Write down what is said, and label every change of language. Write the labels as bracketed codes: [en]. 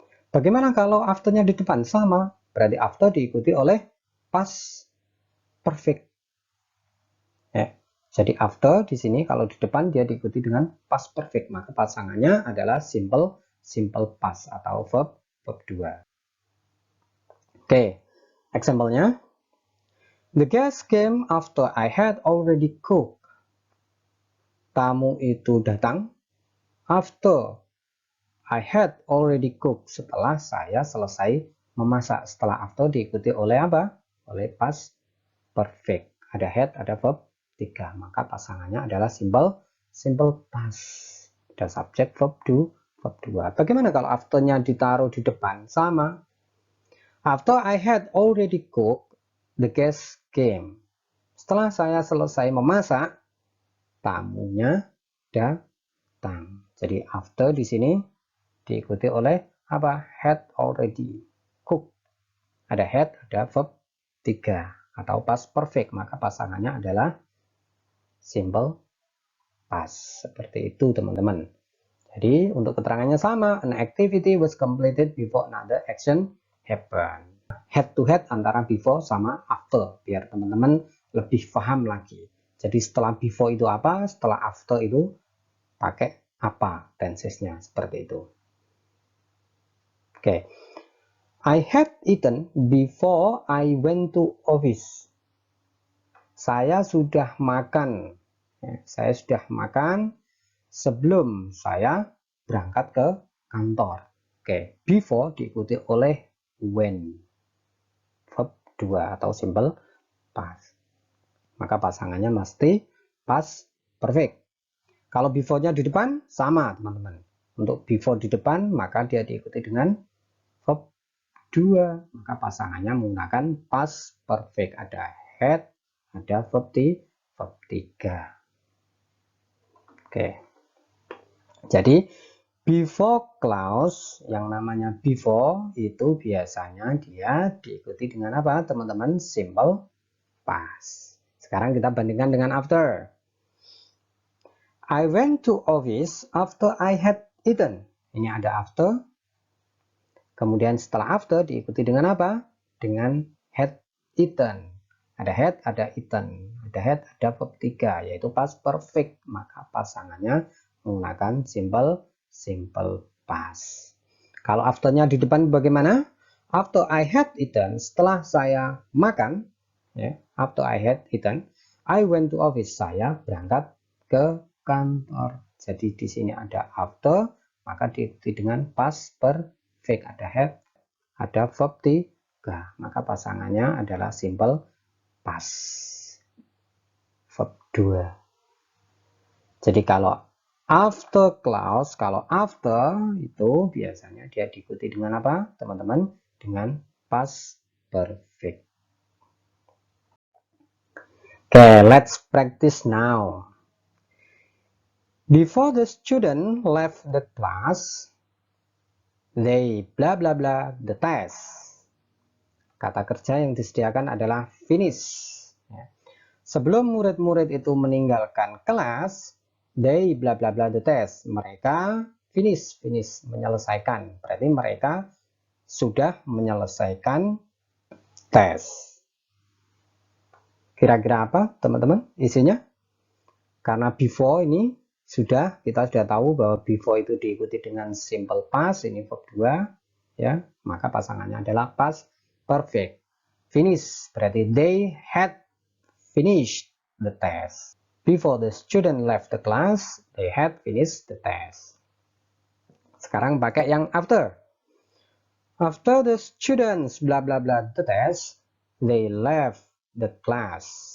[id] Bagaimana kalau afternya di depan? Sama. Berarti after diikuti oleh past perfect. Ya. Jadi after di sini kalau di depan dia diikuti dengan past perfect. Maka pasangannya adalah simple past atau verb 2. Oke, example-nya. [en] The guest came after I had already cooked. [id] Tamu itu datang [en] after I had already cooked. [id] Setelah saya selesai memasak. Setelah after diikuti oleh apa? Oleh past perfect. Ada had, ada verb 3. Maka pasangannya adalah simple past. Ada subject verb 2. Bagaimana kalau after-nya ditaruh di depan? Sama. [en] After I had already cooked, the guest came. [id] Setelah saya selesai memasak, tamunya datang. Jadi after di sini diikuti oleh apa? Had already cooked. Ada had, ada verb 3 atau past perfect. Maka pasangannya adalah simple past. Seperti itu, teman-teman. Jadi untuk keterangannya sama, [en] an activity was completed before another action happen. Head to head [id] antara before sama after, biar teman-teman lebih paham lagi. Jadi setelah before itu apa, setelah after itu pakai apa tensesnya, seperti itu. Oke. [en] I had eaten before I went to office. [id] Saya sudah makan. Saya sudah makan sebelum saya berangkat ke kantor. Oke, before diikuti oleh when. Verb 2 atau simple past. Maka pasangannya mesti past perfect. Kalau before-nya di depan sama, teman-teman. Untuk before di depan maka dia diikuti dengan verb 2. Maka pasangannya menggunakan past perfect. Ada had, ada verb 3. Oke. Jadi before clause yang namanya before itu biasanya dia diikuti dengan apa, teman-teman? Simple past. Sekarang kita bandingkan dengan after. [en] I went to office after I had eaten. [id] Ini ada after. Kemudian setelah after diikuti dengan apa? Dengan had eaten. Ada had, ada eaten. Ada had, ada verb 3 yaitu past perfect. Maka pasangannya menggunakan simple past. Kalau afternya di depan bagaimana? [en] After I had eaten, [id] setelah saya makan, [en] ya, after I had eaten, I went to office. [id] Saya berangkat ke kantor. Jadi di sini ada after, maka diikuti dengan past perfect. Ada had, ada verb 3. Maka pasangannya adalah simple past. verb 2. Jadi kalau after clause, kalau after itu biasanya dia diikuti dengan apa, teman-teman? Dengan past perfect. [en] Okay, let's practice now. Before the student left the class, they blah blah blah the test. [id] Kata kerja yang disediakan adalah finish. Sebelum murid-murid itu meninggalkan kelas, [en] they blah blah blah the test. [id] Mereka finish menyelesaikan. Berarti mereka sudah menyelesaikan tes. Kira-kira apa, teman-teman? Isinya? Karena before ini kita sudah tahu bahwa before itu diikuti dengan simple past, ini verb 2, ya. Maka pasangannya adalah past perfect. [en] Finish berarti they had finished the test. Before the student left the class, they had finished the test. [id] Sekarang pakai yang [en] after. After the students blah blah blah the test, they left the class.